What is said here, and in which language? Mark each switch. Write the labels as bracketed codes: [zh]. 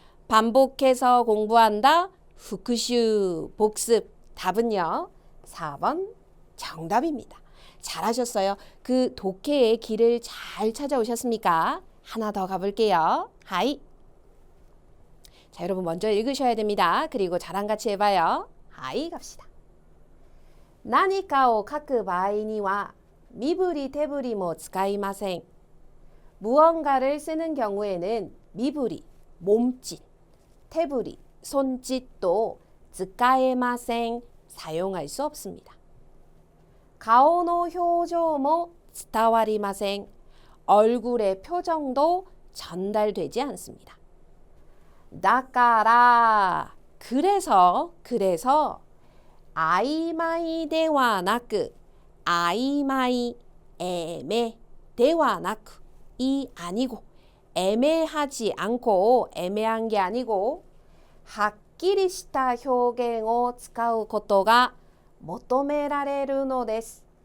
[ko] 반복해서 공부한다. 후쿠슈 복습. 답은요. 4번 정답입니다. 잘하셨어요. 그 독해의 길을 잘 찾아오셨습니까? 하나 더 가볼게요. 하이. 자, 여러분 먼저 읽으셔야 됩니다. 그리고 저랑 같이 해봐요. 하이 갑시다. [ja] 何かを書く場合には身振り手振りも使いません. [ko] 무언가를 쓰는 경우에는 미부리, 몸짓, 태부리, 손짓도 使えません, 사용할 수 없습니다. [ja] 顔の表情も伝わりません. [ko] 얼굴의 표정도 전달되지 않습니다. [ja] だから 그래서 曖昧ではなく 曖昧 애매 ではなく 이 아니고 애매하지 않고 애매한 게 아니고 はっきりした表現を使うことが求められるのです.